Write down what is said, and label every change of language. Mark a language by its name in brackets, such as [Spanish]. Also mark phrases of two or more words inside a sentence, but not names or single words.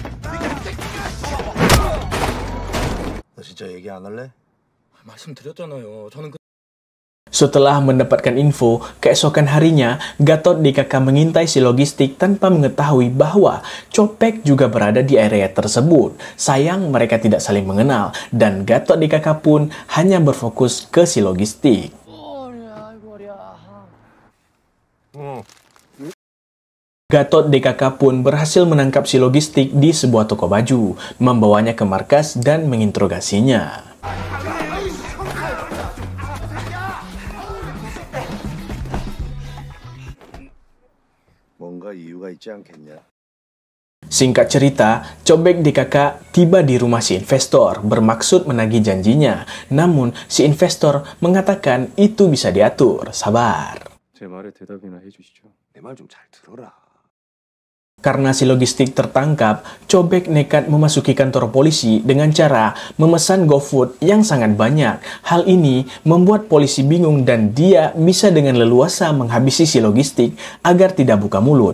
[Korean] 너 진짜 얘기 안 할래? 말씀드렸잖아요. 저는 [Indonesian] Setelah mendapatkan info, keesokan harinya, Gatot DKK mengintai si logistik tanpa mengetahui bahwa Copek juga berada di area tersebut. Sayang mereka tidak saling mengenal, dan Gatot DKK pun hanya berfokus ke si logistik. Gatot DKK pun berhasil menangkap si logistik di sebuah toko baju, membawanya ke markas dan menginterogasinya. [Korean] 뭔가 이유가 있지 않겠냐? [Indonesian] Singkat cerita, Cobek DKK tiba di rumah si investor bermaksud menagih janjinya. Namun, si investor mengatakan itu bisa diatur. Sabar. [Korean] 제 말에 대답이나 해주시죠. 내 말 좀 잘 들어라. [Indonesian] Karena si logistik tertangkap, Cobek nekat memasuki kantor polisi dengan cara memesan GoFood yang sangat banyak. Hal ini membuat polisi bingung dan dia bisa dengan leluasa menghabisi si logistik agar tidak buka mulut.